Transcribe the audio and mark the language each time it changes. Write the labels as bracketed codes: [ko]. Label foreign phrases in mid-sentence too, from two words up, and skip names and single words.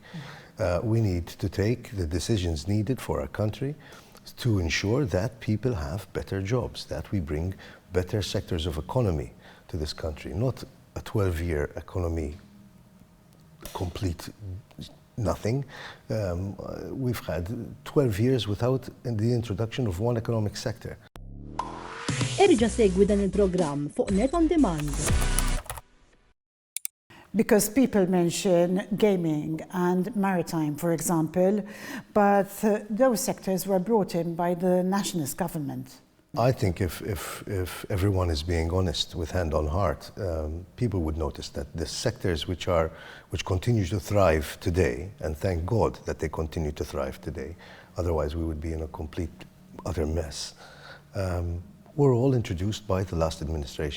[en] We need to take the decisions needed for our country to ensure that people have better jobs, that we bring better sectors of economy to this country, not a 12-year economy complete nothing. We've had 12 years without the introduction of one economic sector. [mt] Erġa' segwi dan il-programm fuq Net on Demand. [en] Because people mention gaming and maritime, for example, but those sectors were brought in by the nationalist government. I think if everyone is being honest with hand on heart, people would notice that the sectors which continue to thrive today, and thank God that they continue to thrive today, otherwise we would be in a complete, utter mess, were all introduced by the last administration.